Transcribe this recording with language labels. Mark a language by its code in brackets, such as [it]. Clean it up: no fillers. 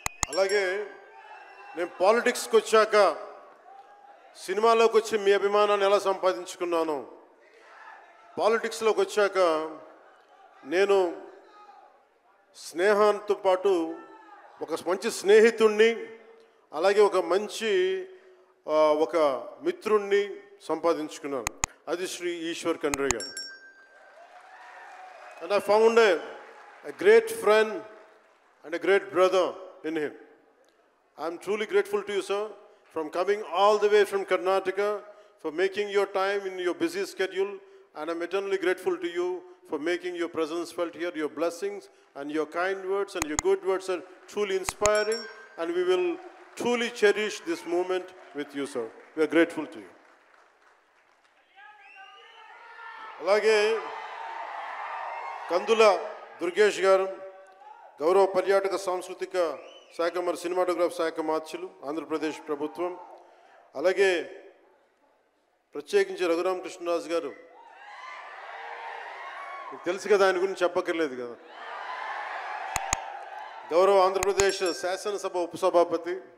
[te] అలాగే నేను పాలిటిక్స్కి వచ్చాక, సినిమాలోకి వచ్చి మీ అభిమానాన్ని ఎలా సంపాదించుకున్నాను, పాలిటిక్స్లోకి వచ్చాక నేను స్నేహంతో పాటు ఒక మంచి స్నేహితుణ్ణి, అలాగే ఒక మంచి ఒక మిత్రుణ్ణి సంపాదించుకున్నాను. అది శ్రీ ఈశ్వర్ ఖండ్రే గారు. [en] And I found a great friend and a great brother in him. I am truly grateful to you, sir, from coming all the way from Karnataka, for making your time in your busy schedule, and I am eternally grateful to you for making your presence felt here. Your blessings and your kind words and your good words are truly inspiring, and we will truly cherish this moment with you, sir. We are grateful to you. [te] అలాగే కందుల దుర్గేష్ గారు, గౌరవ పర్యాటక సాంస్కృతిక శాఖ మరి cinematograph శాఖ మార్చులు, ఆంధ్రప్రదేశ్ ప్రభుత్వం. అలాగే ప్రత్యేకించి రఘురామకృష్ణరాజు గారు, మీకు తెలుసు కదా, ఆయన గురించి చెప్పక్కర్లేదు కదా, గౌరవ ఆంధ్రప్రదేశ్ శాసనసభ ఉపసభాపతి.